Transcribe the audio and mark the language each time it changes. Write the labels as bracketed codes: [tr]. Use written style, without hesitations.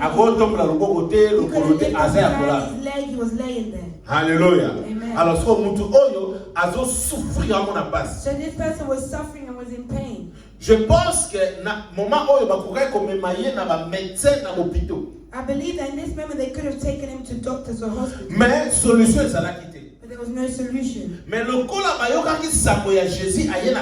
[ln] Ako tombola loboko te [en] He couldn't [ln] lokolo te [en] lift [ln] aza ya [en] his [ln] kola. [en] hand, his leg, he was laying there. Alléluia. Amen. [ln] Alors so mutu oyo azo souffrir à mon base. [en] So this person was suffering and was in pain. [fr] Je pense que [ln] na moment oyo bakokai komemaye na ba médecin na hôpital. [en] I believe that in this moment they could have taken him to doctors or hospitals, [ln] Mais solution ezalaki te. [en] but there was no solution. [ln] Mais lokola bayokaki sango ya Jésus aye na